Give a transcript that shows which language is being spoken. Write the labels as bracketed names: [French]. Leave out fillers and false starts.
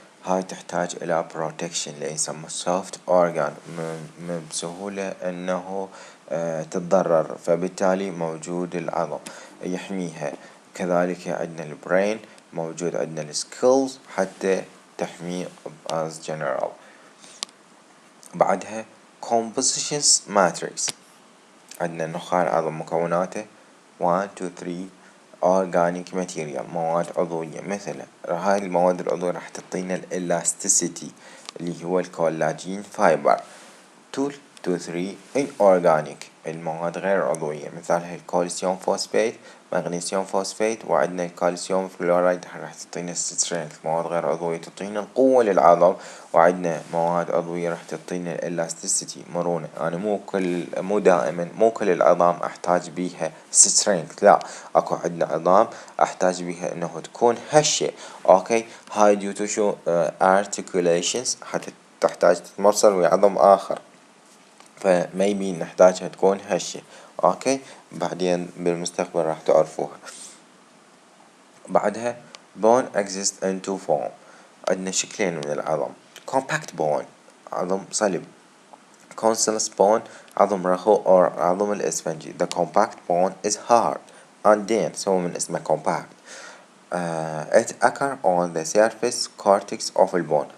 [Arabic] هاي تحتاج إلى protection اللي يسمى soft organ، بسهولة أنه تتضرر، فبالتالي موجود العظم يحميها. كذلك عندنا البرين موجود، عندنا السكيلز حتى تحميه [English] as general. [Arabic] بعدها [English] compositions matrix. [Arabic] عندنا نخاع العظم مكوناته 1 2 3 [English] organic material [Arabic] مواد عضوية، مثل هاي المواد العضوية راح تعطينا الالاستيسيتي اللي هو الكولاجين فايبر. 2 2 3 inorganic المواد غير عضوية، مثالها الكالسيوم فوسفات، مغنيسيوم فوسفات، وعندنا الكالسيوم فلورايد راح تعطينا strength مواد غير عضوية تعطينا القوة للعظم، وعندنا مواد عضوية راح تعطينا الالاستيسيتي مرونة. أنا مو دائما مو كل العظام أحتاج بيها strength، لا أكو عندنا عظام أحتاج بيها إنه تكون هشة. أوكي هاي [English] due to [Arabic] شو articulations حتى تحتاج تتمرسل ويا عظم آخر، فميبي نحتاجها تكون هشة. اوكي بعدين بالمستقبل راح تعرفوها. بعدها [English] bone exists in two form. [Arabic] عندنا شكلين من العظم، compact bone عظم صلب، cancellous bone عظم رخو or عظم الإسفنجي. [English] the compact bone is hard and dense، [Arabic] هو من اسمه [English] compact. it occur on the surface cortex of the bone.